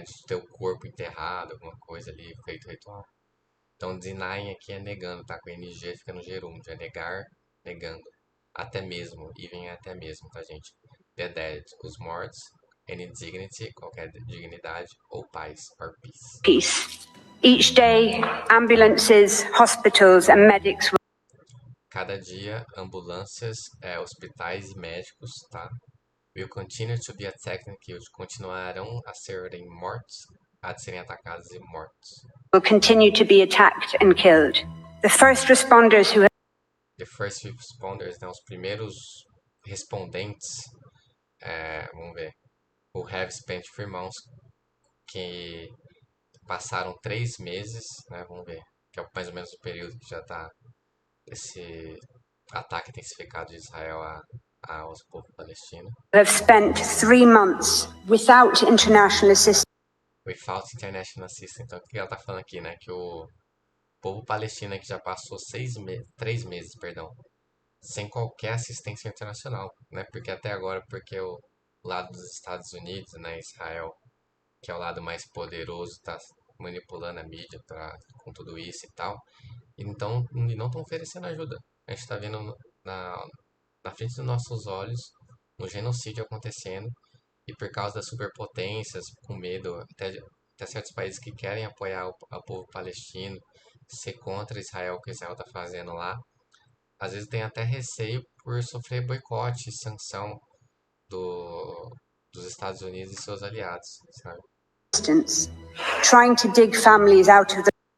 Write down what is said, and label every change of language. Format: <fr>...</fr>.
<pt>De ter o corpo enterrado, alguma coisa ali, feito ritual. Então, denying aqui é negando, tá? Com NG fica no gerúndio, é negar, negando. Até mesmo,</pt> <en>even</en> <pt>até mesmo, tá, gente?</pt> <en>The dead,</en> <pt>os mortos,</pt> <en>any dignity,</en> <pt>qualquer dignidade, ou paz,</pt> <en>or peace. Peace. Each day, ambulances, hospitals, and medics.</en> <pt>Cada dia, ambulâncias, hospitais e médicos, tá?</pt> <en>Will continue to be attacked and killed.</en> <pt>Continuarão a serem mortos, a serem atacados e mortos.</pt> <en>Will continue to be attacked and killed. The first responders who The first responders,</en> <pt>né, os primeiros respondentes, vamos ver,</pt> <en>who have spent 3 months,</en> <pt>que passaram 3 meses, né, vamos ver, que é mais ou menos o período que já está esse ataque intensificado de Israel ao povo palestino.</pt> <en>have spent 3 months without international assistance. Without international assistance.</en> <pt>Então, o que ela está falando aqui, né, que o povo palestino que já passou 3 meses, perdão, sem qualquer assistência internacional, né? Porque até agora, porque o lado dos Estados Unidos, né, Israel, que é o lado mais poderoso, está manipulando a mídia com tudo isso e tal. Então, não estão oferecendo ajuda. A gente está vendo na frente dos nossos olhos um genocídio acontecendo, e por causa das superpotências, com medo, até certos países que querem apoiar o povo palestino, ser contra Israel, o que Israel está fazendo lá, às vezes tem até receio por sofrer boicote e sanção dos Estados Unidos e seus aliados, sabe?</pt> <en>Trying to dig families out of</en>